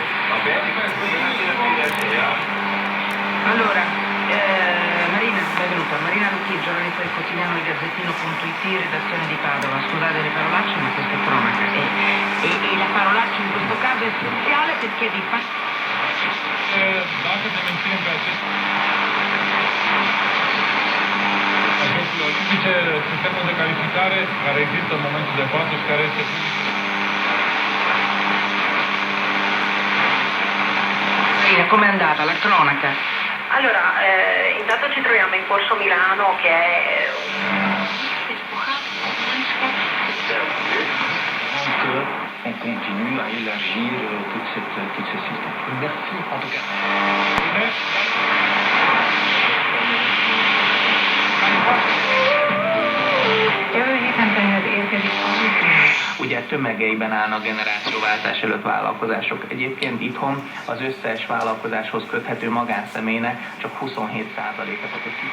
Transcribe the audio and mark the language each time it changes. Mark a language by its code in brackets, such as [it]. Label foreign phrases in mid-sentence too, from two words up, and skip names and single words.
[it] Va bene, questo è la polizia. Allora, Marina, benvenuta. Marina Lucchi, giornalista del quotidiano Il Gazzettino.it, redazione di Padova. Scusate le parolacce, ma questa è cronaca. E la parolaccia in questo caso è essenziale perché di fatto... [ro] Dacă te menținem pe acest olimpice, sistemul de calificare care există în momentul de față și care este... [it] Marina, com'è andata la cronaca? Allora, intanto ci troviamo in Corso Milano, che è [fr] On continue à élargir tout ce système. Merci en tout cas. [hu] Jövő héten tehát érkezik a ugye tömegeiben állnak generációváltás előtt vállalkozások. Egyébként itthon az összes vállalkozáshoz köthető magánszemélynek csak 27%-et a